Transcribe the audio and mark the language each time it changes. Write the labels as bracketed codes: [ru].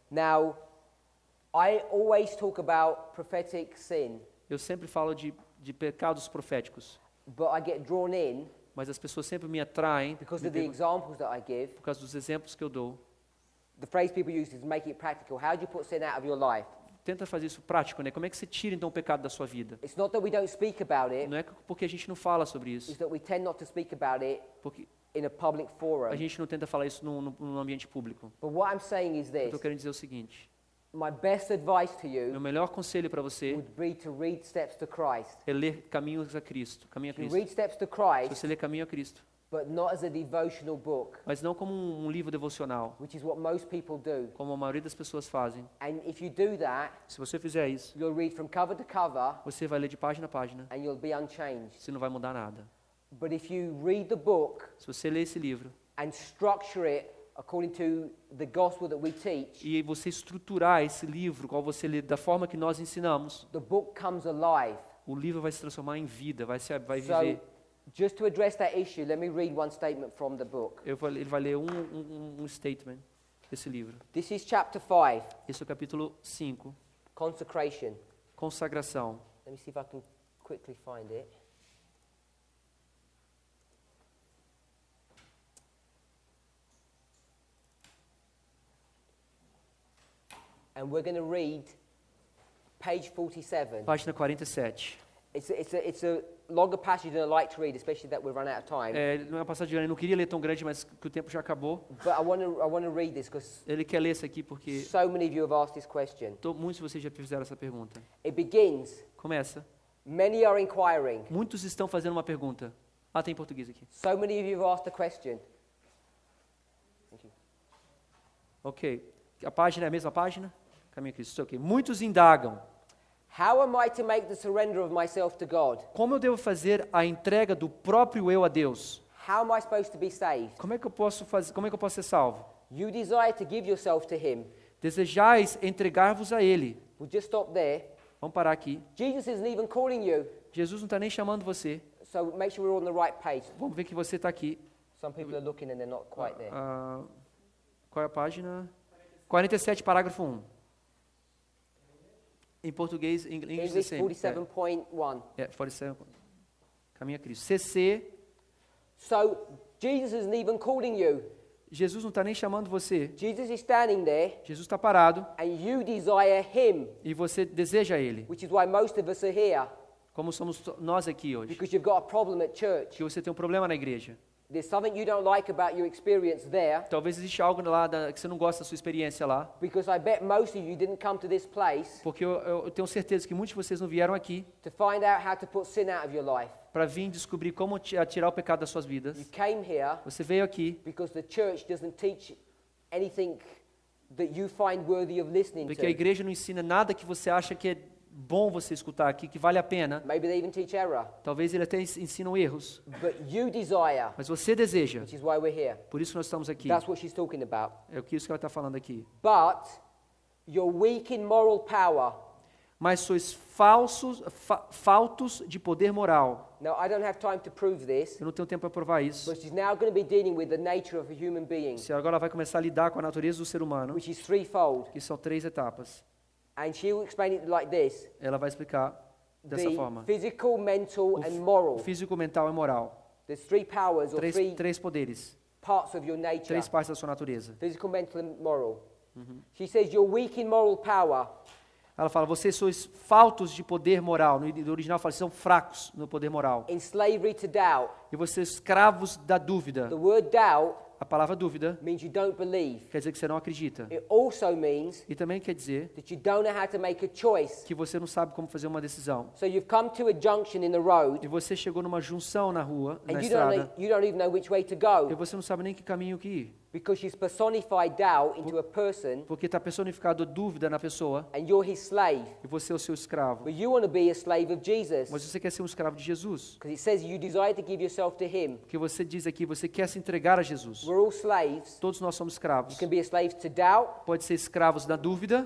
[en] Now, I always talk about prophetic sin, [pt] Eu sempre falo de pecados proféticos, [en] but I get drawn in [pt] mas as pessoas sempre me atraem [en] because [pt] me [en] of the [pt] pergun- [en] examples that I give. [pt] por causa dos exemplos que eu dou. [en] The phrase people use is make it practical. How do you put sin out of your life? [pt] Tenta fazer isso prático, né? Como é que você tira então o pecado da sua vida? [en] It's not that we don't speak about it, [pt] Não é porque a gente não fala sobre [en] it's [pt] isso, [en] that we tend not to speak about it [pt] porque [en] in a public [pt] a [en] forum. [pt] gente não tenta falar isso num ambiente público. [en] But what I'm saying is [pt] Eu [en] this. [pt] estou querendo dizer o seguinte: [en] My best advice to [pt] meu [en] you [pt] melhor conselho para você [en] would be to read Steps to Christ. [pt] é ler Caminhos a Cristo, Caminho a [en] You [pt] Cristo. [en] read Steps to [pt] Se [en] Christ, [pt] você ler Caminho a Cristo, [en] but not as a devotional book, [pt] mas não como um livro devocional, [en] which is what most people do. [pt] como a maioria das pessoas fazem. [en] And if you do that, [pt] Se você fizer isso, [en] you'll read from cover to cover [pt] você vai ler de página a página, [en] and you'll be unchanged. [pt] você não vai mudar nada. [en] But if you read the book [pt] Se você ler esse livro [en] and structure it according to the gospel that we teach, [pt] e você estruturar esse livro, qual você lê da forma que nós ensinamos, [en] the book comes alive. [pt] o livro vai se transformar em vida, vai [en] So, [pt] viver. [en] just to address that issue, let me read one statement from the book. [pt] Ele vai ler um statement desse livro. [en] This is chapter 5, [pt] Esse é o capítulo 5, [en] consecration. [pt] consagração. [en] Let me see if I can quickly find it. And we're going to read page 47. [pt] Página 47. [en] It's a longer passage than I like to read, especially that we've run out of time. [pt] Não é uma passagem grande, eu não queria ler tão grande, mas que o tempo já acabou. [en] But I want to read this because [pt] Ele quer ler isso aqui porque [en] so many of you have asked this question. [pt] muitos de vocês já fizeram essa pergunta. [en] It begins, [pt] Começa. [en] many are inquiring. [pt] Muitos estão fazendo uma pergunta. Ah, tem em português aqui. [en] So many of you have asked the question. Thank you. [pt] Ok. A página é a mesma página? Caminho a Cristo. Ok. Muitos indagam. [en] How am I to make the surrender of myself to God? [pt] Como eu devo fazer a entrega do próprio eu a Deus? [en] How am I supposed to be saved? [pt] Como é que eu posso fazer? Como é que eu posso ser salvo? [en] You desire to give yourself to Him. [pt] Desejais entregar-vos a Ele. [en] We'll just stop there. [pt] Vamos parar aqui. [en] Jesus isn't even calling you, [pt] Jesus não está nem chamando você. [en] so make sure we're on the right page. [pt] Vamos ver que você está aqui. [en] Some people are looking and they're not quite there. [pt] Qual é a página? 47, parágrafo 1. Em português, em inglês [en] English [pt] sempre. 47.1. 47. Caminho a Cristo. CC. [en] So Jesus isn't even calling you. [pt] Jesus não está nem chamando você. [en] Jesus is standing there [pt] Jesus está parado [en] and you desire Him, [pt] e você deseja Ele. [en] which is why most of us are here. [pt] como somos nós aqui hoje. [en] because you've got a problem at church. [pt] Que você tem um problema na igreja. [en] There's something you don't like about your experience there, [pt] Talvez existe algo lá que você não gosta da sua experiência lá. [en] because I bet most of you didn't come to this place [pt] Porque eu tenho certeza que muitos de vocês não vieram aqui [en] to find out how to put sin out of your life. [pt] para vir descobrir como tirar o pecado das suas vidas. [en] You came here [pt] Você veio aqui [en] because the church doesn't teach anything that you find worthy of listening [pt] porque a [en] to. [pt] igreja não ensina nada que você acha que é bom você escutar aqui, que vale a pena. [en] Maybe they even teach error. [pt] Talvez ele até ensinam erros. [en] But you desire, [pt] Mas você deseja. [en] which is why we're here. [pt] Por isso nós estamos aqui. [en] That's what she's talking about. [pt] É isso que ela está falando aqui. [en] But you're weak in moral power. [pt] Mas sois faltos de poder moral. [en] Now, I don't have time to prove this, [pt] Eu não tenho tempo para provar isso. [en] but she's now going to be dealing with the nature of a human being, [pt] Agora ela vai começar a lidar com a natureza do ser humano, [en] which is threefold. [pt] que são 3 etapas. [en] And she'll explain it like this: [pt] Ela vai explicar dessa [en] the [pt] forma. [en] physical, mental, and [pt] O [en] moral. [pt] físico, mental e moral. [en] There's three powers or three [pt] Três poderes. [en] parts of your nature: [pt] 3 partes da sua natureza. [en] physical, mental, and moral. She says you're weak in moral power. [pt] Ela fala, vocês sois faltos de poder moral. No original fala, são fracos no poder moral. [en] In slavery to doubt. [pt] E vocês escravos da dúvida. [en] The word doubt [pt] A palavra dúvida [en] means you don't believe. [pt] quer dizer que você não acredita. [en] It also means [pt] E também quer dizer [en] that you don't know how to make a choice. [pt] que você não sabe como fazer uma decisão. [en] So you've come to a junction in the road, [pt] E você chegou numa junção na rua, na [en] and [pt] estrada, [en] you don't even know which way to [pt] e [en] go, [pt] você não sabe nem que caminho que ir. [en] because she's personified doubt into a person, [pt] Porque está personificado a dúvida na pessoa, [en] and you're his slave. [pt] e você é o seu escravo. [en] But you want to be a slave of Jesus, [pt] Mas você quer ser um escravo de Jesus. [en] because it says you desire to give yourself to him. [pt] Porque você diz aqui, você quer se entregar a Jesus. [en] We're all slaves. [pt] Todos nós somos escravos. [en] You can be a slave to doubt, [pt] Pode ser escravos da dúvida